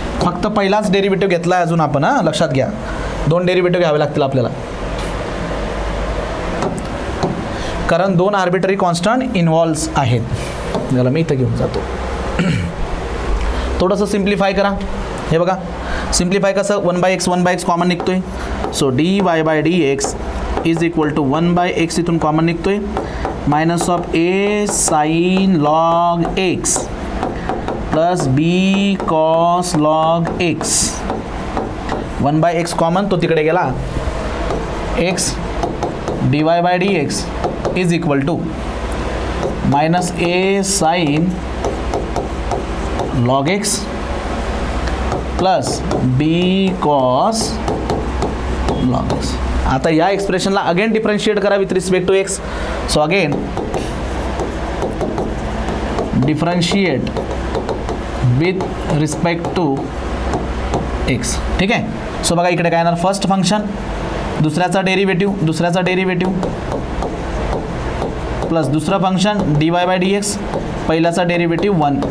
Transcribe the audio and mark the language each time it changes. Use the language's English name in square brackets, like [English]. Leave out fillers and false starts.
[Marathi] फक्त पहिलाच डेरिव्हेटिव्ह घेतला आहे अजून आपण. लक्षात घ्या 2 डेरिव्हेटिव्ह घ्यावे लागतील आपल्याला कारण 2 आर्बिटरी कॉन्स्टंट इन्व्हॉल्व्स आहेत. त्याला मी इथं घेऊन जातो. थोडंसं सिम्प्लिफाय करा. हे बघा सिम्प्लिफाय कसं 1/x कॉमन निघतोय. [English] so dy by d x is equal to 1/x [Marathi] इथून कॉमन निघतोय [English] Minus of a sine log x plus b cos log x. 1/x common [Marathi] तो तिकडे गेला. [English] X dy by d x is equal to minus a sine log x plus b cos log x. [Marathi] आता या एक्सप्रेशनला [English] again differentiate [Marathi] करा [English] With respect to x. So again differentiate with respect to x. [Marathi] ठीक आहे. [English] so [Marathi] बघा इकडे काय येणार [English] first function [Marathi] दुसऱ्याचा [English] derivative plus [Marathi] दुसरं [English] function dy by d x [Marathi] पहिल्याचा [English] Derivative 1.